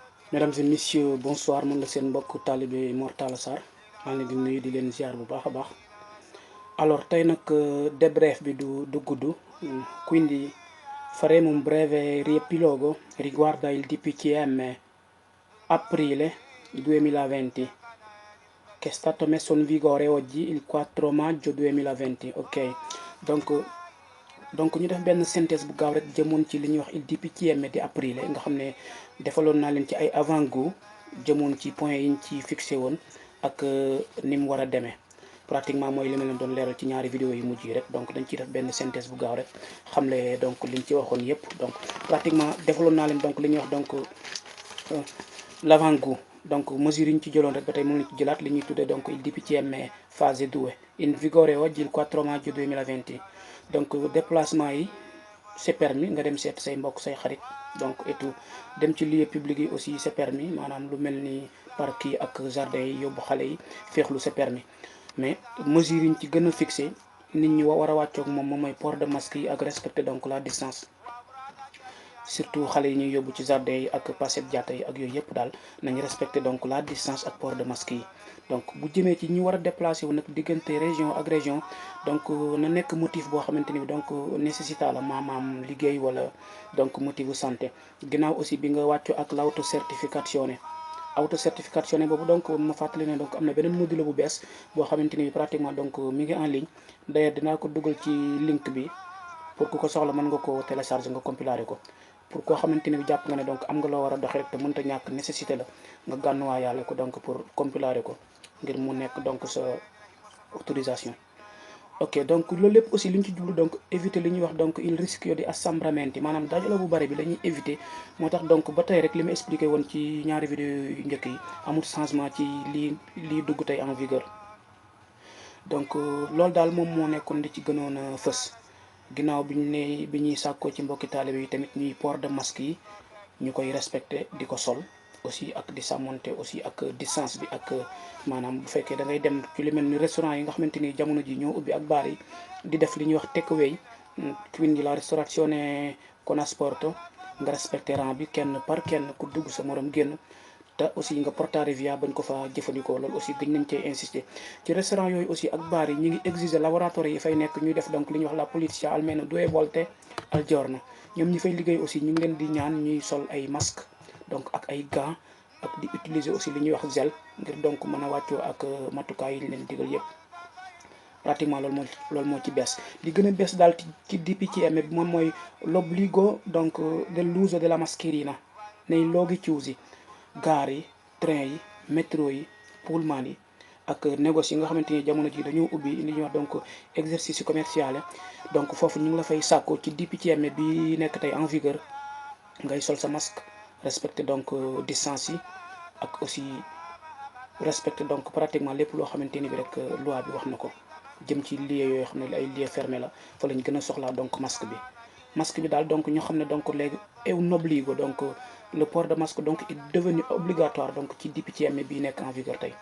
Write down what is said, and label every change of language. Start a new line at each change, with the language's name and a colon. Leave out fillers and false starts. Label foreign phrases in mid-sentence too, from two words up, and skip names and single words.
French: Mesdames et messieurs, bonsoir.
Wolof: Man la seen mbokk talibé Mor Talla Sarr maa ngi leen di nuyu di leen ziar bu baax a baax. Alors tey nag debrief bi du gudd,
Italian: quindi faremo un breve riepilogo riguardo il DPCM aprile 2020 che è stato messo in vigore oggi il 4 maggio 2020.
Wolof: Ok, donc ñu def benn synthèse bu gaaw rek jëmoon ci li ñuy wax
Italian: il DPCM di aprile
Wolof: nga xam ne defaloon naa leen ci ay avant-goût jëmoon ci point yiñ ci fixé woon ak ni mu war a demee pratiquement mooy li ma leen doon leeral ci ñaari vidéo yu mujj yi rek. Donc dañ ciy def benn synthèse bu gaaw rek xamle donc liñ ci waxoon yépp. Donc pratiquement defaloon naa leen donc li ñuy wax donc l'avant-goût, donc mesure yi ñu ci jëloon rek ba tey mën nañu ci jëlaat li ñuy tuddee donc
Italian: il DPCM fase 2 in vigore oggi il 4 maggio 2020.
Wolof: Donc déplacement yi
French: c'est permis,
Wolof: nga dem seet say mbokk say xarit
French: donc et tout.
Wolof: Dem ci lieu public yi aussi
French: c'est permis,
Wolof: maanaam lu mel ni parc yi ak jardin yi yóbbu xale yi féexlu
French: c'est permis.
Wolof: Mais mesure yi ñu ci gën a fixé nit ñi war a wàccoog moom mooy
French: port de masque
Wolof: yi ak
French: respecter donc la distance,
Wolof: surtout xale yi ñuy yóbbu ci jardin yi ak passet jaata yi ak yooyu yëpp daal nañu
French: respecter donc la distance
Wolof: ak
French: port de masque
Wolof: yi. Donc bu jëmee ci ñi war a déplacer wu nag diggante région ak région, donc na nekk motif boo xamante ni bi donc nécessita la maanaam liggéey wala donc motivu santé. Ginnaaw aussi bi nga wàccu ak l'autocertificazione boobu donc ma fàttali ne donc am na beneen module bu bees boo xamante ni bi pratiquement donc mi ngi
French: en ligne.
Wolof: D'ailleurs dinaa ko dugal ci link bi pour ku ko soxla mën nga ko télécharger nga compiler ko. Pour koo xamante ni bi jàpp nga ne donc am nga loo war a doxee rek te mënta ñàkk nécessité la nga gànnuwaa yàlla ko donc pour compiler ko ngir mu nekk donc sa autorisation. Ok, donc loolu lépp aussi li ñu ci jublu donc éviter li ñuy wax donc
Italian: il rischio di assembramenti,
Wolof: maanaam dajale bu bari bi la ñuy éviter. Moo tax donc ba tey rek li ma expliqué woon ci ñaari vidéo yu njëkk yi amul changement ci lii dugg tey
French: en vigueur.
Wolof: Donc loolu daal moom moo nekkoon li ci gënoon a fës. Ginnaaw bi ñuy sàkkoo ci mbokki taalibe yi tamit ñuy
French: port de masque
Wolof: yi ñu koy respecté di ko sol aussi ak di sàmmonte aussi ak distance bi ak maanaam bu fekkee da ngay dem ci lu mel ni restaurant yi nga xamante ni jamono ji ñoo ubbi ak baar yi di def li ñuy wax takeaway,
Italian: quindi la ristorazione con asporto,
Wolof: nga respecté rang bi kenn par kenn ku dugg sa morom génn te aussi nga
Italian: portare via
Wolof: bañ ko fa jëfandikoo. Loolu aussi gëj nañ cee insister ci restaurant yooyu aussi ak baar yi ñu ngi exiger laboratoire yi fay nekk ñuy def donc li ñuy wax
Italian: la pulizia almeno 2 volte al giorno.
Wolof: Ñoom ñi fay liggéey aussi ñu ngi leen di ñaan ñuy sol ay masque donc ak ay gants ak di utiliser aussi li ñuy wax gel ngir donc mën a wàccoo ak matukaay yi ñu leen digal yépp. Pratiquement loolu moo ci bees. Li gën a bees daal ci DPCM bi moom mooy
Italian: l'obbligo donc dell'uso della mascherina nei luoghi chiusi,
Wolof: gaar yi, train yi, métro yi, pullman yi ak négoce yi nga xamante ni jamono ji dañoo ubbi li ñuy wax donc
French: exercice commercial.
Wolof: Donc foofu ñu ngi la fay sàkko ci DPCM bi nekk tey
French: en vigueur
Wolof: ngay sol sa masque,
French: respecter donc distance
Wolof: yi ak aussi respecter donc pratiquement lépp loo xamante ni bi rek loi bi wax na ko jëm ci lieu yooyu xam ne ay lieu fermé la fa lañ gën a soxlaa donc masque bi daal donc ñu xam ne donc léegi
French: est un obbligo, donc le port de masque donc est devenu obligatoire
Wolof: donc ci DPCM bii nekk
French: en vigueur
Wolof: tey.